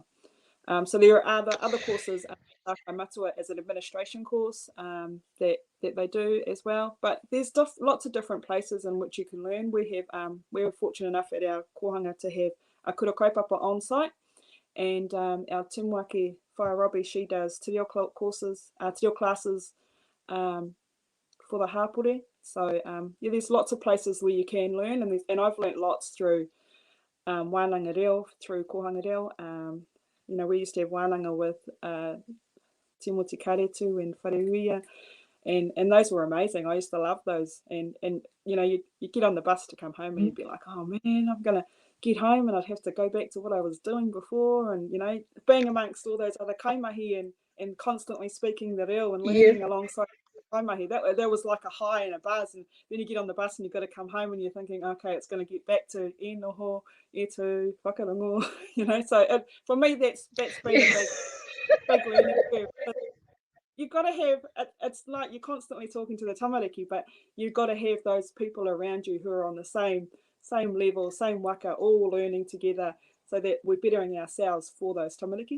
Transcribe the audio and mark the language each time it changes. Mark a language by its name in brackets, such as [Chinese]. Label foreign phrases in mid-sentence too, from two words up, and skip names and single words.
[English] So there are other courses. Matua as an administration course that they do as well. But there's lots of different places in which you can learn. We're fortunate enough at our kohanga to have a [Māori] kura kaupapa [English] on site, and our Timuaki Whairobi, she does [Māori] te reo [English] courses, [Māori] te reo [English] classes for the hapore. So yeah, there's lots of places where you can learn, and I've learnt lots through [Māori] wānanga reo, [English] through [Māori] kohanga reo. [English] You know, we used to have wānanga with Timoti Karetu and Wharehuia, and those were amazing. I used to love those. And you know, you get on the bus to come home and you'd be like, oh man, I'm gonna get home and I'd have to go back to what I was doing before. And you know, being amongst all those other kaimahi and constantly speaking the reo and learning alongside kaimahi, that was like a high and a buzz. And then you get on the bus and you've got to come home and you're thinking, okay, it's going to get back to [Māori] e noho, e tu, whakarongo, [English] you know. So for me, that's been a big learning curve. You've got to have, it's like you're constantly talking to the tamariki, but you've got to have those people around you who are on the same level, same waka, all learning together so that we're bettering ourselves for those tamariki.